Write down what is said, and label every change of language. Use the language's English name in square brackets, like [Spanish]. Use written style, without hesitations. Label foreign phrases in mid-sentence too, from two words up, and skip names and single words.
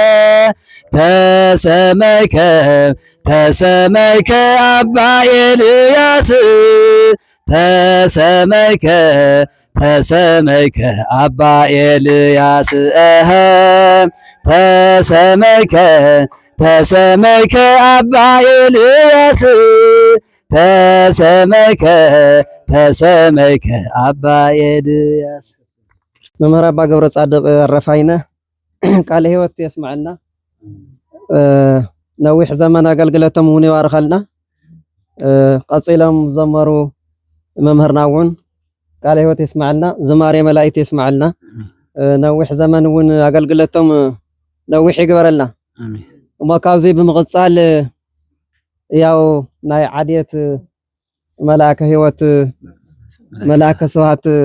[Geez] ተሰመይከ ተሰመይከ አባ ኤልያስ ተሰመይከ ተሰመይከ አባ ኤልያስ ተሰመይከ ተሰመይከ አባ ኤልያስ ተሰመይከ ተሰመይከ አባ ኤልያስ። [Tigrinya] መምህር አባ ገብረ ጻድቅ ረፋይነ ቃለ ሕይወት የስማዕልና ነዊሕ ዘመን አገልግሎቶም እውን ይባርኸልና። ቀፂሎም ዘመሩ መምህርና እውን ቃለ ሕይወት የስማዕልና፣ ዝማሬ መላእክት የስማዕልና። ነዊሕ ዘመን እውን አገልግሎቶም ነዊሕ ይግበረልና። እሞ ካብዚ ብምቕፃል ያው ናይ ዓድየት መልአከ ሕይወት መልአከ ስብሃት